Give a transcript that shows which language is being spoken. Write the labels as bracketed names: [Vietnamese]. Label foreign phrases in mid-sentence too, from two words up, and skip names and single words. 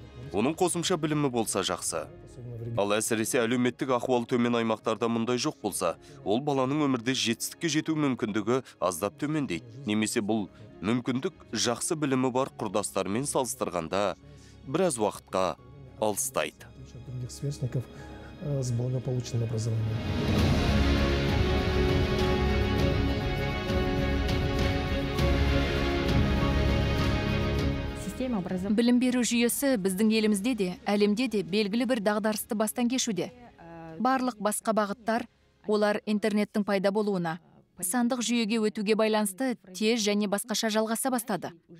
[Kazakh] Оның қосымша білімі болса жақсы. Ал әсіресе әлеуметтік ахуал төмен аймақтарда мұндай жоқ болса, ол баланың өмірде жетістікке жету мүмкіндігі аздап төмендейді. Немесе бұл мүмкіндік жақсы білімі бар құрдастарымен салыстырғанда біраз уақытқа алыстайды. [Russian] Других сверстников с благополучным образованием. [Kazakh] Білім беру жүйесі біздің елімізде де, әлемде де белгілі бір дағдарысты бастан кешуде. Барлық басқа бағыттар, олар интернеттің пайда болуына, сандық жүйеге өтуге байланысты тез және басқаша жалғаса бастады.